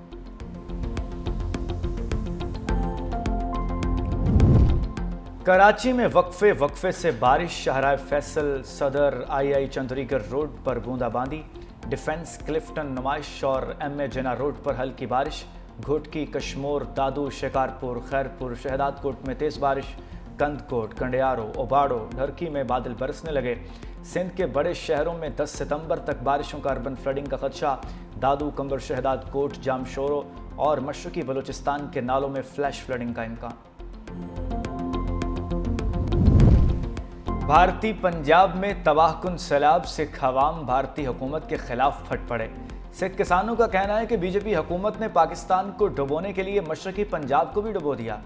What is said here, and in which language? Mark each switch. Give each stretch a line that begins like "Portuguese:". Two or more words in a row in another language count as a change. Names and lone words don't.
Urdu: کراچی میں وقفے سے بارش. شاہراہ فیصل، صدر، II چندریگڑھ روڈ پر بوندا باندی. ڈیفنس، کلفٹن، نمائش اور MA جناح روڈ پر ہلکی بارش. گھوٹکی، کشمور، دادو، شکارپور، خیرپور، شہدادکوٹ میں تیز بارش. کندکوٹ، کنڈیارو، اوباڑو، ڈہرکی میں بادل برسنے لگے. سندھ کے بڑے شہروں میں 10 ستمبر تک بارشوں کا
English: urban flooding
Urdu: کا خدشہ. دادو، قمبر، شہدادکوٹ، جامشورو اور مشرقی بلوچستان کے نالوں میں
English: flash flooding
Urdu: کا امکان. بھارتی پنجاب میں تباہ کن سیلاب سکھ عوام بھارتی حکومت کے خلاف پھٹ پڑے. سکھ کسانوں کا کہنا ہے کہ بی جے پی حکومت نے پاکستان کو ڈبونے کے لیے مشرقی پنجاب کو بھی ڈبو دیا.